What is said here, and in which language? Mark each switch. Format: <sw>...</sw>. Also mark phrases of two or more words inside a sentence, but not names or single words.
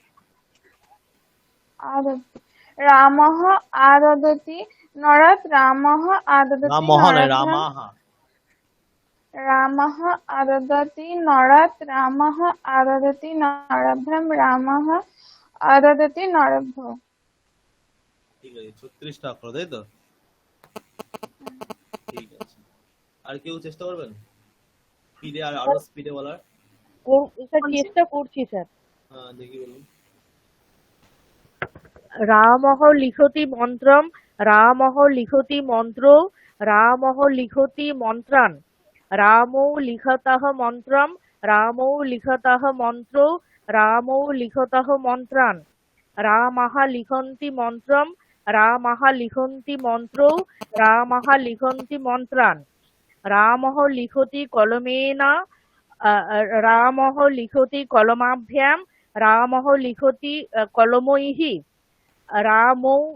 <sa>আদদতি রামঃ আদদতি নরাৎ রামঃ আদদতি</sa> <bn>রামহ নয়</bn> <sa>নরাভ্যাম রামাহ। রামঃ আদদতি নরাৎ রামঃ আদদতি নরাভ্যাম রামঃ আদদতি নরেভ্য</sa> <bn>ঠিক আছে 36টা অক্ষর তাই তো? ঠিক আছে। আর কেউ চেষ্টা করবেন স্পিডে আর আরো স্পিডে বলার? স্যার চেষ্টা করছি স্যার। হ্যাঁ দেখি বলুন।</bn> <sa>রামঃ লিখতি মন্ত্রম রামঃ লিখতি মন্ত্র রামঃ লিখতি মন্ত্রান রামৌ লিখতঃ মন্ত্রম রামৌ লিখতঃ মন্ত্র রামৌ লিখতঃ মন্ত্রান রামঃ লিখন্তি মন্ত্রম রামঃ লিখন্তি মন্ত্র রামঃ লিখন্তি মন্ত্রান রামঃ লিখতি কলমেন রামঃ লিখতি কলমাভ্যাম রামঃ লিখতি কলমৈঃ রামৌ</sa>